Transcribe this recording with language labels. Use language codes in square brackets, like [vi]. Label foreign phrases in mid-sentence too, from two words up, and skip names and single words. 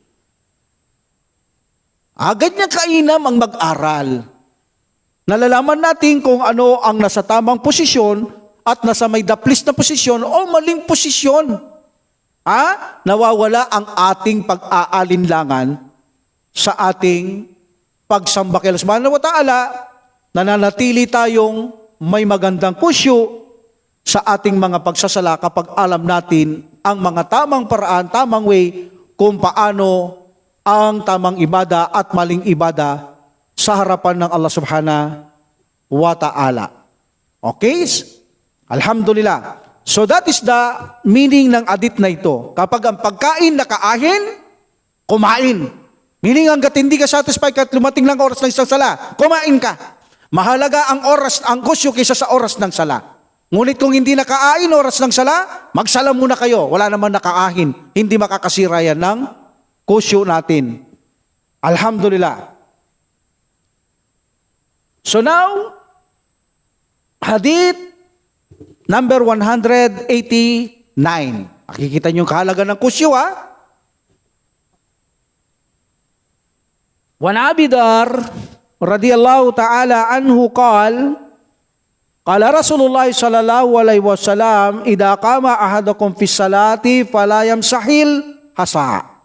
[tl] Ganyan kainam ang mag-aral. Nalalaman natin kung ano ang nasa tamang posisyon at nasa may daplis na posisyon o maling posisyon. Nawawala ang ating pag-aalinlangan sa ating pagsamba kay Allah [ar] سبحانه وتعالى. [tl] Nananatili tayong may magandang kusyo sa ating mga pagsasala kapag alam natin ang mga tamang paraan, tamang way kung paano ang tamang ibada at maling ibada sa harapan ng Allah [ar] سبحانه وتعالى. Okay? Alhamdulillah. [en] So that is the meaning [tl] ng hadith na ito. Kapag ang pagkain nakaahin, kumain. Meaning hanggat hindi ka satisfied at lumating lang oras ng isang sala, kumain ka. Mahalaga ang oras, ang kusyo kaysa sa oras ng sala. Ngunit kung hindi nakaain oras ng sala, magsala muna kayo. Wala naman nakaahin. Hindi makakasira yan ng kusyo natin. [en] Alhamdulillah. So now, hadith number 189. [tl] Nakikita niyo yung kahalaga ng kusyo, [ar] وعن أبي ذر رضي الله تعالى عنه قال رسول الله صلى الله عليه وسلم إذا قام أحدكم في الصلاة فلا يمسح الحصى